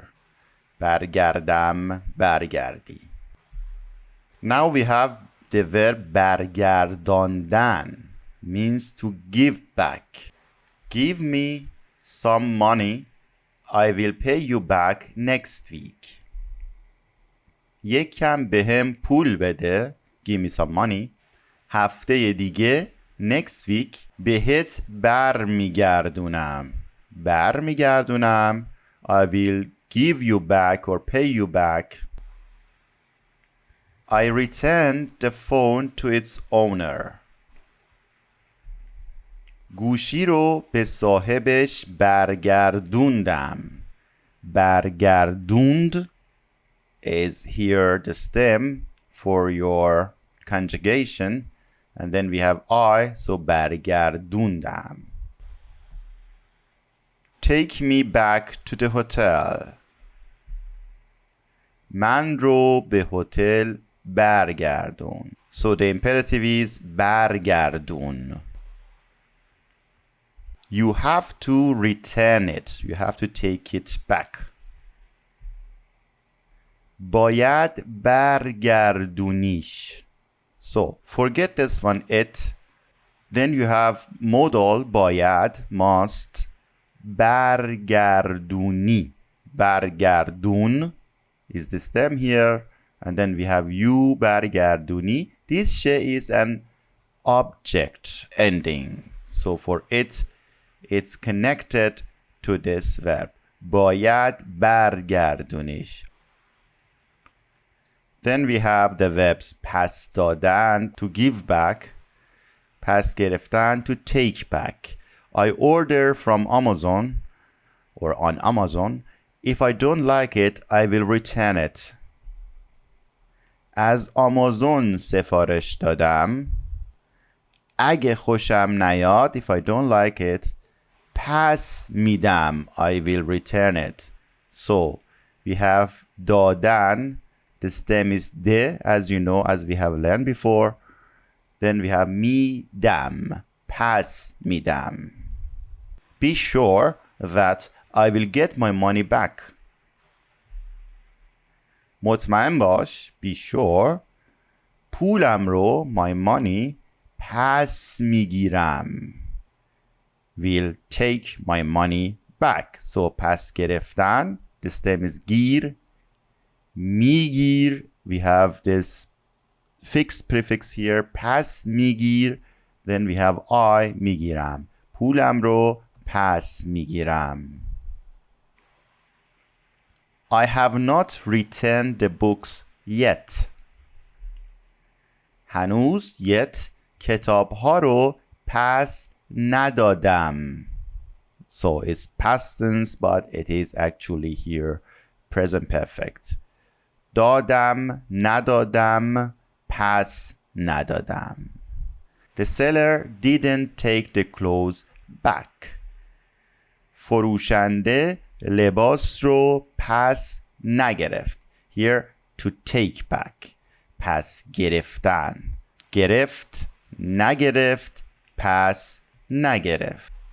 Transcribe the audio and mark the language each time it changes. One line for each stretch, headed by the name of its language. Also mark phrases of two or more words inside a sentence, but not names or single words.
Persian: برگردم برگردی.
English: Now we have the verb bargardaandan, means to give back. Give me some money, I will pay you back next week.
Persian: یک کم بهم پول بده.
English: Give me some money.
Persian: هفته دیگه
English: next week
Persian: بهت برمیگردونم. برمیگردونم.
English: I will give you back or pay you back. I returned the phone to its owner.
Persian: گوشی رو به صاحبش برگردوندم.
English: برگردوند is here the stem for your conjugation, and then we have I, so برگردوندم. Take me back to the hotel.
Persian: من رو به هتل برگردون.
English: So the imperative is برگردون. You have to return it. You have to take it back.
Persian: باید برگردونیش.
English: So forget this one, it. Then you have modal باید, must.
Persian: برگردونی. برگردون is the stem here.
English: And then we have you برگردونی. This she is an object ending. So for it, it's connected to this verb.
Persian: باید برگردونیش.
English: Then we have the verbs
Persian: پس دادن
English: to give back,
Persian: پس گرفتن
English: to take back. I order from Amazon or on Amazon. If I don't like it, I will return it.
Persian: از آمازون سفارش دادم. اگه خوشم نیاد,
English: if I don't like it,
Persian: پس میدم.
English: I will return it. So we have دادن. The stem is de, as you know, as we have learned before. Then we have میدم.
Persian: پس میدم.
English: Be sure that I will get my money back.
Persian: مطمئن باش.
English: Be sure.
Persian: پولم رو,
English: my money,
Persian: پس میگیرم.
English: Will take my money back.
Persian: So پس گرفتن.
English: The stem is گیر. میگیر. We have this fixed prefix here.
Persian: پس میگیر.
English: Then we have I میگیرم.
Persian: پولم رو پس میگیرم.
English: I have not returned the books yet.
Persian: هنوز yet کتاب ها رو پس ندادم.
English: So it's past tense, but it is actually here present perfect.
Persian: دادم، ندادم، پس ندادم.
English: The seller didn't take the clothes back.
Persian: فروشنده لباس رو پس نگرفت.
English: Here to take back.
Persian: پس گرفتن. گرفت، نگرفت، پس نگرفت.